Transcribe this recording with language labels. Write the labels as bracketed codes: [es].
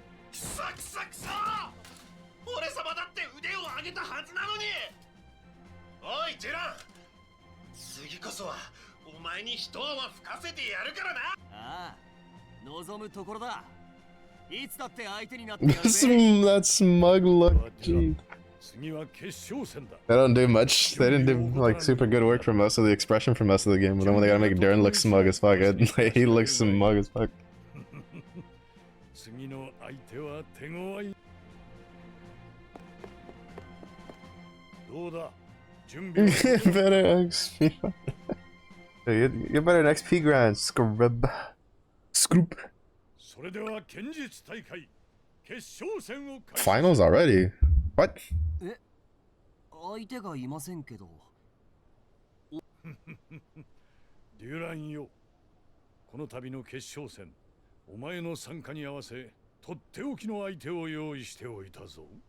[ja] くさくさくさ、俺様だって腕を上げたはずなのに。おいデュラン、次こそはお前に一泡吹かせてやるからな。ああ、望むところだ。いつだって相手になってやるぜ。 [en] That smug look, jeez. [ja] 次は決勝戦だ。 [en] They don't do much. They didn't do like super good work for most of the expression for most of the game, but then when they gotta make Duran look smug as fuck, he looks smug as fuck. [ja] 次の相手は手強い。どうだ、準備は [en] Better XP. Get better in XP grind, scrub. Scroop. [ja] それでは剣術大会決勝戦を開始。 [en] Finals already? What? [ja] 相手がいませんけど。デュランよ、この度の決勝戦、お前の参加に合わせとっておきの相手を用意しておいたぞ。